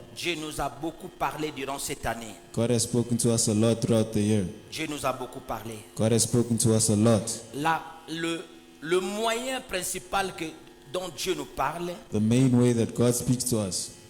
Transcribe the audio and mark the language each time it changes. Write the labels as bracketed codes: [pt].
[fr] Dieu nous a beaucoup parlé durant cette année. [en] God has spoken to us a lot throughout the year. [fr] Dieu nous a beaucoup parlé. [en] God has spoken to us a lot. [fr] Le moyen principal dont Dieu nous parle, [en] The main way that God speaks to us